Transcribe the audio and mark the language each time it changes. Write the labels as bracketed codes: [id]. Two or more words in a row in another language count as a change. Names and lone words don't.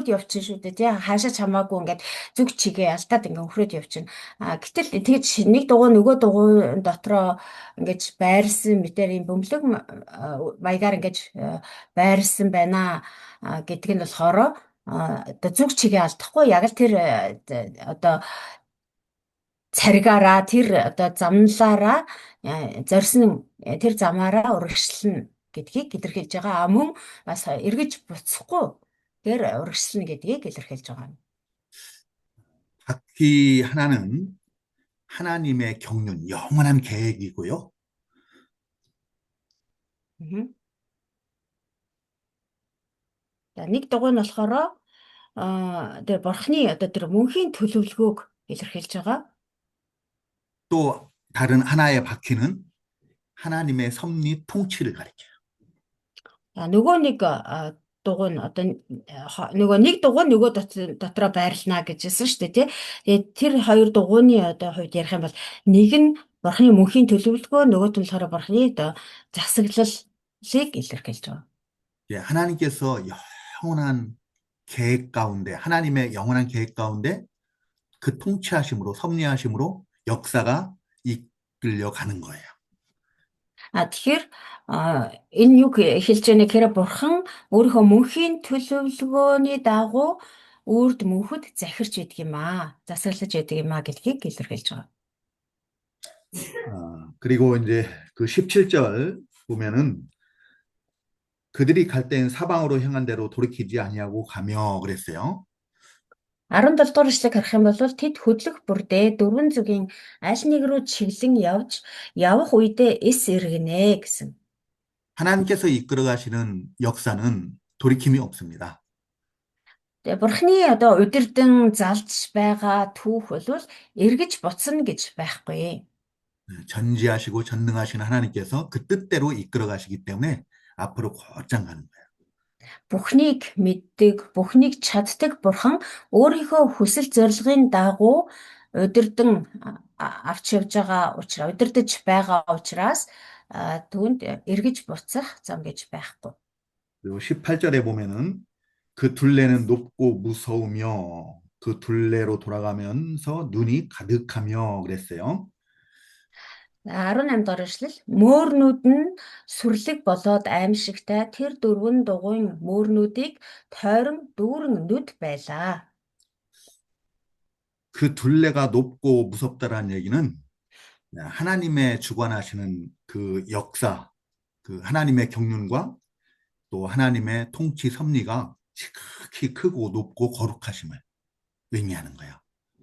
[mn] явчихна шүү дээ тий хаашаа чамаагүй ингээд зүг чигээ алдаад ингээ өнхрөөд явчихна гэтэл тэгж нэг дугуй нөгөө дугуй дотроо ингэж байрлсан мэтэр юм бөмбөлөг маягаар ингэж байрлсан байна гэдг нь болохоор одоо зүг чигээ алдахгүй яг л тэр одоо царигаараа тэр одоо замналаараа зорьсон тэр замаараа урагшлна гэдгийг илэрхийлж байгаа. Мөн бас эргэж буцахгүй тэр урагшлна гэдгийг илэрхийлж байгаа. [ko] 바퀴 하나는 하나님의 경륜, 영원한 계획이고요. [mn] За нэг дугуй нь болохоор тэр бурхны одоо тэр мөнхийн төлөвлөгөөг илэрхийлж байгаа. [ko] 또 다른 하나의 바퀴는 하나님의 섭리 통치를 가리켜요. [mn] Нөгөө нэг дугуй нь одоо нөгөө нэг дугуй нөгөө дотроо байрлана гэжсэн шүү дээ тий. Тэгээд тэр хоёр дугуйны одоо хувьд ярих юм бол нэг нь бурхны мөнхийн төлөвлөгөө нөгөөт нь болохоор бурхны одоо засаглалыг илэрхийлж байгаа. [ko] 예, 하나님께서 영원한 계획 가운데 하나님의 영원한 계획 가운데 그 통치하심으로 섭리하심으로 역사가 이끌려 가는 거예요. [mn] Тэгэхээр энэ юу хэлж яана гэхээр бурхан өөрийнхөө мөнхийн төлөвлөгөөний дагуу үрд мөнхөд захирч идэг юм аа. Засаглаж идэг юм аа гэдгийг илэрхийлж байгаа. [ko] 그리고 이제 그 17절 보면은 그들이 갈 때는 사방으로 향한 대로 돌이키지 아니하고 가며 그랬어요. [mn] 17 дугаар эшлэгийг харах юм бол тэд хөдлөх бүрдээ дөрвөн зүгийн аль нэг рүү чиглэн явах үедээ эс эргэнэ гэсэн. [ko] 하나님께서 이끌어 가시는 역사는 돌이킴이 없습니다. [mn] Тэгээ бурхны одоо удирдан залж байгаа түүх бол эргэж буцна гэж байхгүй. [ko] 전지하시고 전능하신 하나님께서 그 뜻대로 이끌어 가시기 때문에 앞으로 곧장 가는 거예요. [mn] Бүхнийг мэддэг, бүхнийг чаддаг бурхан өөрийнхөө хүсэл зорилгын дагуу удирдан авч явж байгаа учраас удирдах байгаа учраас түүнд эргэж буцах зам гэж байхгүй. [ko] 그리고 18절에 보면은 그 둘레는 높고 무서우며 그 둘레로 돌아가면서 눈이 가득하며 그랬어요. [mn] 18 дугаар эшлэл мөөрнүүд нь сүрлэг болоод аимшигтай тэр дөрвөн дугуйн мөөрнүүдийг тойрон дүүрэн нүд байлаа. [ko] 그 둘레가 높고 무섭다라는 얘기는 하나님의 주관하시는 그 역사, 그 하나님의 경륜과 또 하나님의 통치 섭리가 지극히 크고 높고 거룩하심을 의미하는 거예요.